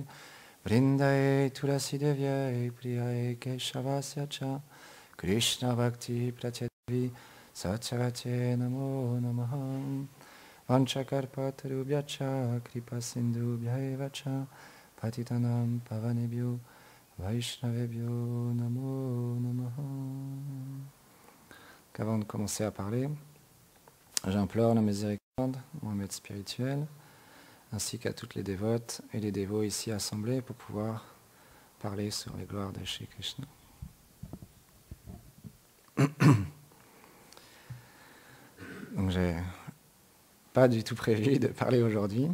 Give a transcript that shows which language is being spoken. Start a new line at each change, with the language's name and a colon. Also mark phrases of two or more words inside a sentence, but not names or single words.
Sanskrit: Vrindaye Tulasi Devyai Priyaye Keshavasya Cha Krishna Bhakti Pratyadvi Satyavate Namo Namaha. Vanchakarpatarubhyacha Kripa Sindhubhyaeva Cha Patitanam Pavanebhyo Vaishnavebhyo Namo Namaha.
French: Qu'avant de commencer à parler, j'implore la miséricorde, mon maître spirituel, ainsi qu'à toutes les dévotes et les dévots ici assemblés pour pouvoir parler sur les gloires de Shri Krishna. Donc j'ai pas du tout prévu de parler aujourd'hui.